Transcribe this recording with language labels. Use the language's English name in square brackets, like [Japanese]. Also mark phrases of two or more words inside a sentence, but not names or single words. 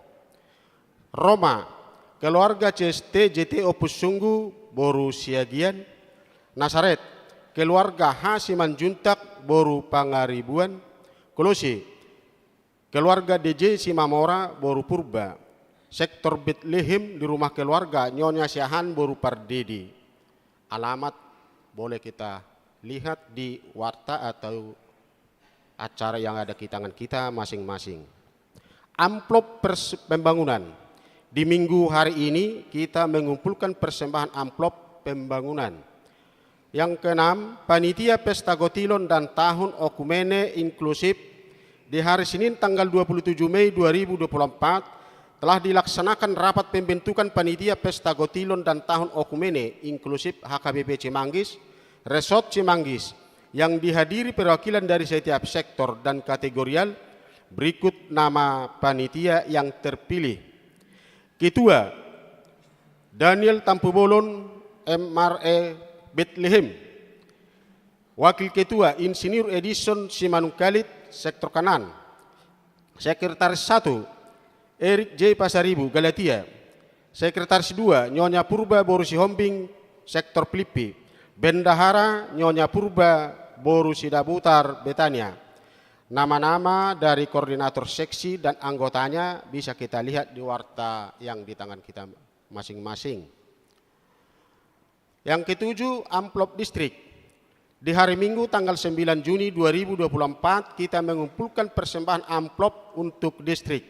[Indonesian] Roma, keluarga CST JT Opus Sunggu Boru Siagian. Nasaret, keluarga H Simanjuntak Boru Pangaribuan. Kolose, keluarga DJ Simamora Boru Purba. Sektor Bethlehem di rumah keluarga Nyonya Syahan Boru Pardedi. Alamat boleh kita lihat di warta atau acara yang ada di tangan kita masing-masing. Amplop pembangunan. Di minggu hari ini kita mengumpulkan persembahan amplop pembangunan. Yang keenam, panitia Pesta Gotilon dan Tahun Okumene Inklusif di hari Senin tanggal 27 Mei 2024 telah dilaksanakan rapat pembentukan panitia Pesta Gotilon dan Tahun Okumene Inklusif HKBP Cimanggis, Resort Cimanggis, yang dihadiri perwakilan dari setiap sektor dan kategorial. Berikut nama panitia yang terpilih. Ketua, Daniel Tampubolon MRE Bethlehem. Wakil Ketua, Insinyur Edison Simanungkalit, Sektor Kanan. Sekretaris 1, Erik J. Pasaribu, Galatia. Sekretaris 2, Nyonya Purba Boru Sihombing, Sektor Filipi. Bendahara, Nyonya Purba Boru Sidabutar, Betania. Nama-nama dari koordinator seksi dan anggotanya bisa kita lihat di warta yang di tangan kita masing-masing. Yang ketujuh, amplop distrik. Di hari Minggu tanggal 9 Juni 2024 kita mengumpulkan persembahan amplop untuk distrik.